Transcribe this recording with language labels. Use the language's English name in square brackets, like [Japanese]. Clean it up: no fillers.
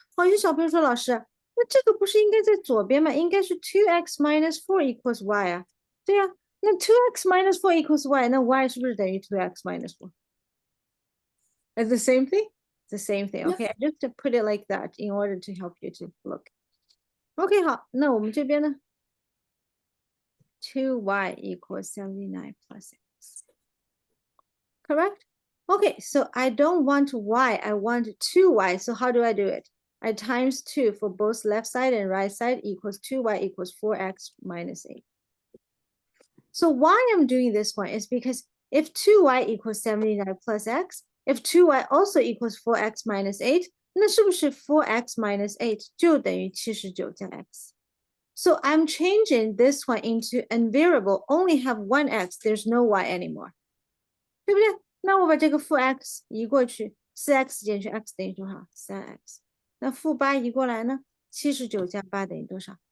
[Chinese] 好，有小朋友说，老师，那这个不是应该在左边吗？应该是 [English] 2x minus 4 equals y [Chinese] 啊。对呀，那 [English] 2x minus 4 equals y， [Chinese] 那 y 是不是等于 2x minus 4? [English] It's the same thing? It's the same thing. Yeah. Okay, just to put it like that in order to help you to look. Okay, [Chinese] 好，那我们这边呢 [English] 2y equals 79 plus x. Correct? Okay, so I don't want y, I want 2y. So how do I do it? I times 2 for both left side and right side equals 2y equals 4x minus 8. So why I'm doing this one is because if 2y equals 79 plus x, if 2y also equals 4x minus 8, [Chinese] 那是不是 [English] 4x minus 8就等于79加 x? So I'm changing this one into a variable, only have one x, there's no y anymore. [Chinese] 对不对？那我把这个负 x 移过去，4x 减去 x 等于多少？3x。那负8移过来呢？79加8等于多少？